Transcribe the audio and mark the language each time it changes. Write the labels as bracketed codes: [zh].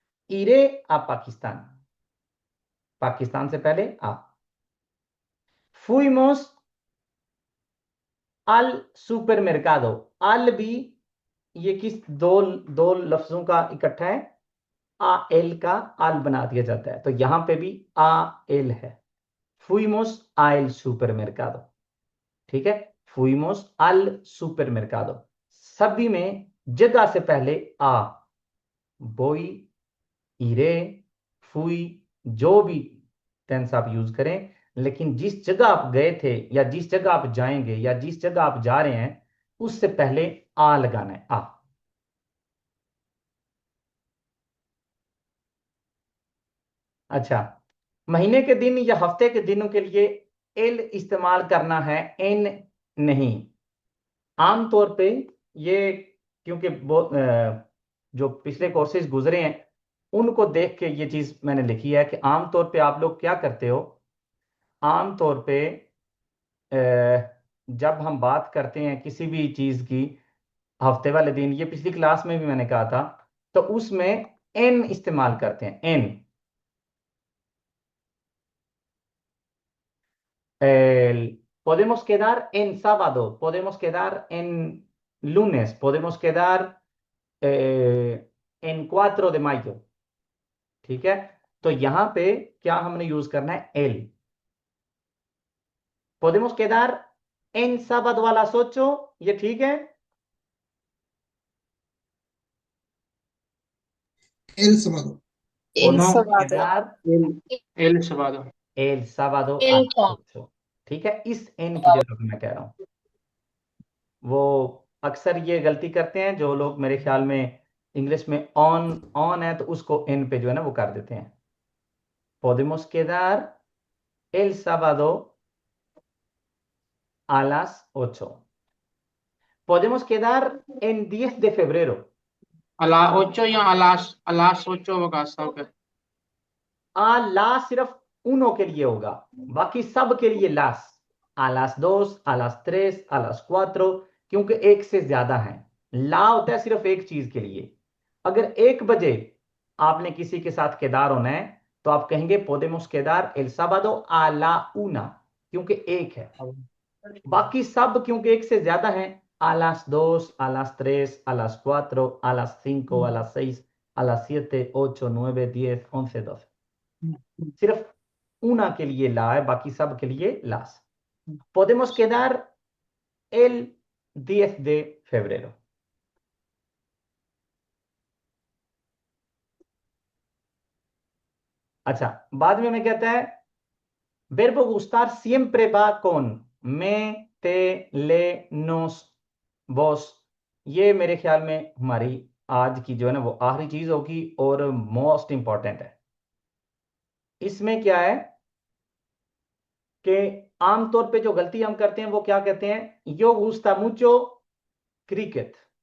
[hi] इरे आ पाकिस्तान, पाकिस्तान से पहले आ। [es] fuimos al supermercado, al [hi] भी ये किस दो दो लफ्जों का इकट्ठा है? आ एल का आल बना दिया जाता है, तो यहां पे भी आ एल है। [es] fuimos al supermercado, [hi] ठीक है? [es] fuimos al supermercado, [hi] सभी में जगह से पहले आ। बोई, इरे, फुई, जो भी टेंस आप यूज करें, लेकिन जिस जगह आप गए थे या जिस जगह आप जाएंगे या जिस जगह आप जा रहे हैं उससे पहले आ लगाना है। आ। अच्छा, महीने के दिन या हफ्ते के दिनों के लिए एल इस्तेमाल करना है, एन नहीं। आमतौर पे ये, क्योंकि जो पिछले कोर्सेज गुजरे हैं उनको देख के ये चीज मैंने लिखी है कि आमतौर पे आप लोग क्या करते हो। आमतौर पे जब हम बात करते हैं किसी भी चीज की हफ्ते वाले दिन, ये पिछली क्लास में भी मैंने कहा था, तो उसमें एन इस्तेमाल करते हैं। [es] एन, podemos quedar en sábado, podemos quedar en lunes, podemos quedar en 4 de mayo, [hi] ठीक है? तो यहां पे क्या हमने यूज करना है? L. [es] podemos quedar en sábado a las 8, [hi] ये ठीक है? [es] El sábado. El podemos sábado. quedar El sábado. el sábado a El las 8, [hi] ठीक है? इस एन की जगह पे मैं कह रहा हूं। वो अक्सर ये गलती करते हैं जो लोग, मेरे ख्याल में इंग्लिश में ऑन ऑन है तो उसको एन पे जो है ना वो कर देते हैं। [es] podemos quedar el sábado a las 8, podemos quedar en 10 de febrero। A las 8 या a las 8 [hi] होगा सब। आ ला सिर्फ उनो के लिए होगा, बाकी सब के लिए लास। [es] a las 2, a las 3, a las 4, [hi] क्योंकि एक से ज्यादा है। ला होता है सिर्फ एक चीज के लिए। अगर 1 बजे आपने किसी के साथ केदार होना है तो आप कहेंगे [es] podemos quedar el sábado a la 1, [hi] क्योंकि एक है। बाकी सब क्योंकि एक से ज्यादा है, [es] a las 2, a las 3, a las 4, a las 5, a las 6, a las 7, 8, 9, 10, 11, 12। [hi] सिर्फ una के लिए ला है, बाकी सब के लिए las। [es] podemos quedar el 10 de febrero। [hi] अच्छा, बाद में मैं कहता है [es] verbo gustar siempre va con me, te, le, nos, vos। [hi] ये मेरे ख्याल में हमारी आज की जो है ना वो आखिरी चीज होगी और मोस्ट इंपॉर्टेंट है। इसमें क्या है कि आमतौर पे जो गलती हम करते हैं वो क्या कहते हैं, यो गुस्ता मुचो क्रिकेट।